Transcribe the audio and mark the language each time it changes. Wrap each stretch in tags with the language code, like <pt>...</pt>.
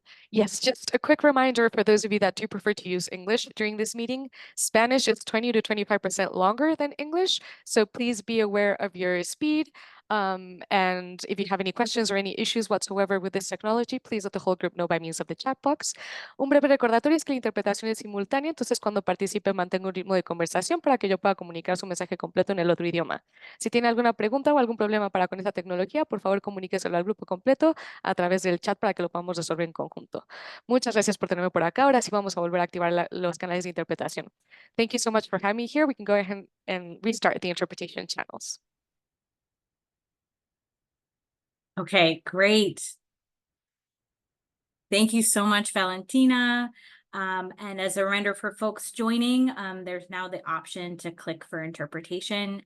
<en>Yes, just a quick reminder for those of you that do prefer to use English during this meeting, Spanish is 20 to 25% longer than English, so please be aware of your speed. And if you have any questions or any issues whatsoever with this technology, please let the whole group know by means of the chat box.</en> <es>Un breve recordatorio es que la interpretación es simultánea, entonces cuando participe mantenga un ritmo de conversación para que yo pueda comunicar su mensaje completo en el otro idioma. Si tiene alguna pregunta o algún problema con esta tecnología, por favor comuníqueselo al grupo completo a través del chat para que lo podamos resolver en conjunto. Muchas gracias por tenerme por acá. Ahora sí vamos a volver a activar los canales de interpretación.</es> <en>Thank you so much for having me here. We can go ahead and restart the interpretation channels. Okay, great. Thank you so much, Valentina. And as a reminder for folks joining, there's now the option to click for interpretation.</en>